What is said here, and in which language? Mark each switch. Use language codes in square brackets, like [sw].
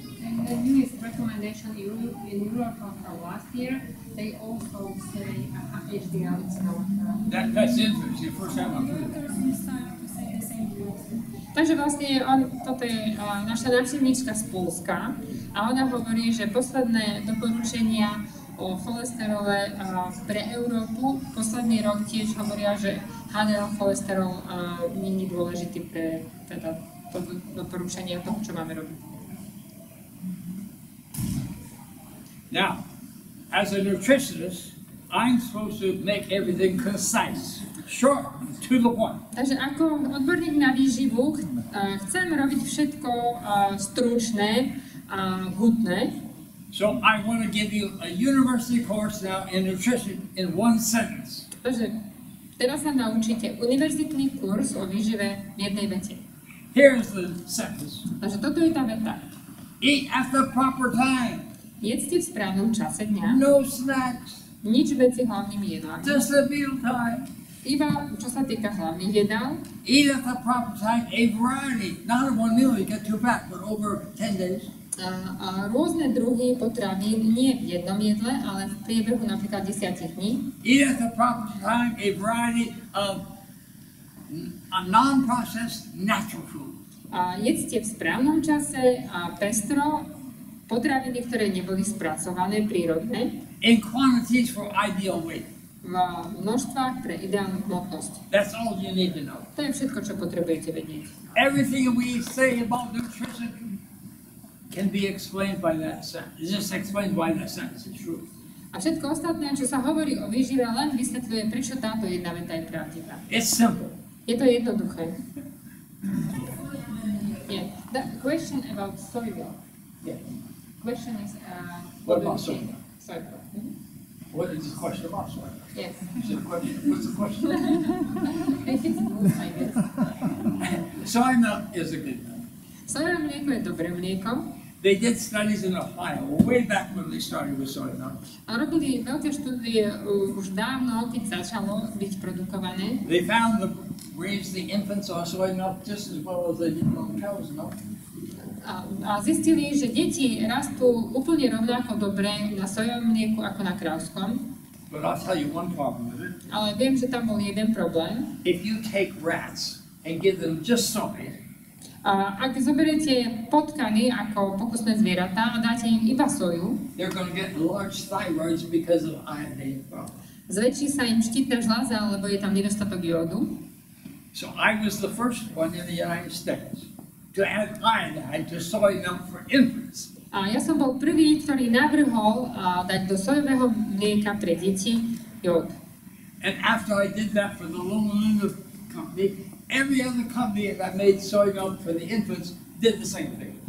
[en] The newest recommendation in Europe from last year, they also say HDL is not. That's interesting. First time I've heard that. [sk] Takže vlastne toto je naša návštevníčka z Poľska a ona hovorí, že posledné doporučenia o cholesterole pre Európu posledný rok tiež hovoria, že HDL cholesterol nie je dôležitý pre teda to doporučenie toho, čo máme robiť. [en] Now, as a nutritionist, I'm supposed to make everything concise, short, to the point. [sk] Takže ako odborník na výživu chcem robiť všetko stručné a hutné. [en] So I want to give you a university course now in nutrition in one sentence. [sk] Takže teraz sa naučíte univerzitný kurz o výžive v jednej vete. [en] Here's the sentence. [sk] Takže toto je tá veta. [en] Eat at the proper time. [sk] Jedzte v správnom čase dňa. [en] No snacks. [sk] Nič medzi hlavnými jedlami. [en] Just a meal time. [sk] Iba čo sa týka hlavných jedál. [en] Eat at the proper time, a variety. Not in one meal, you get too fat, but over 10 days. [sk] A rôzne druhy potravín nie v jednom jedle, ale v priebehu napríklad 10 dní. [en] Eat at the proper time, a variety of a non-processed natural food. [sk] A jedzte v správnom čase a pestro potraviny, ktoré neboli spracované, prírodné. [en] In quantities for ideal weight. [sk] V množstvách pre ideálnu hmotnosť. [en] That's all you need to know. [sk] To je všetko, čo potrebujete vedieť. [en] Everything we say about nutrition can be explained by that sentence. It's just explained why that sentence is true. [sk] A všetko ostatné, čo sa hovorí o výžive, len vysvetľuje, prečo táto jedna veta je pravdivá. [en] It's simple. [sk] Je to jednoduché. [en] Yeah. The question about soil. Yeah. Question is What about soy? Soil. What is the question about soy? Yes. Is it a question? What's the question? If it's good, I guess. Soy milk is a good milk. [sk] Sojové mlieko je dobré mlieko. [en] They did studies in Ohio way back when they started with soy milk. [sk] A robili veľké štúdie už dávno, keď začalo byť produkované. [en] They found that raised the infants on soy milk just as well as they did on cow's milk. [sk] A zistili, že deti rastú úplne rovnako dobre na sojovom mlieku ako na krávskom. [en] But I'll tell you one problem with it. [sk] Ale viem, že tam bol jeden problém. [en] If you take rats and give them just soy, [sk] Ak zoberiete potkany ako pokusné zvieratá a dáte im iba soju, [en] they're going to get large thyroids because of iodine problem. [sk] zväčší sa im štítna žľaza, lebo je tam nedostatok jódu. [en] So I was the first one in the United States to add iodine to soy milk for infants. [sk] A ja som bol prvý, ktorý navrhol dať do sojového mlieka pre deti jód. [en] And after I did that for the Loma Linda company, every other company that made soy milk for the infants did the same thing.